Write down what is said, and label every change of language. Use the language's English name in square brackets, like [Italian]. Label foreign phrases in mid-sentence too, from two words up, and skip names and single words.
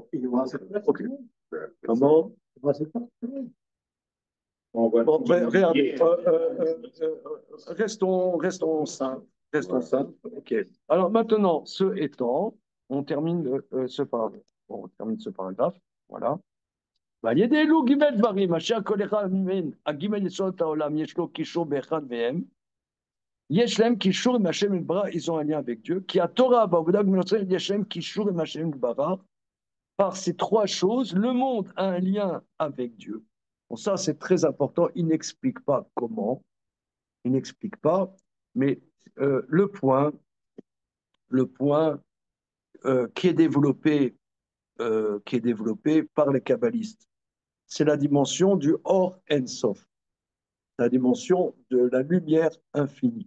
[French] Ok. Comment? Bon, regardez. Restons simples. Restons simples. Ok. Alors maintenant, ce étant, on termine ce paragraphe. Bon, on termine ce paragraphe. Voilà. [Hebrew] ועל ידי אלו ג' דברים, אשר כל אחד מהם, הג' יסודות העולם, יש לו קישור באחד מהם, יש להם קישור עם השם יתברך, [French] ils ont un lien avec Dieu, [Hebrew] כי התורה בעבודה בנוצרים, יש להם קישור עם השם יתברך, [French] par ces trois choses, le monde a un lien avec Dieu. Bon, ça c'est très important, il n'explique pas comment, il n'explique pas, mais le point qui est développé par les kabbalistes, c'est la dimension du [Hebrew] אור אין סוף, [French] la dimension de la lumière infinie.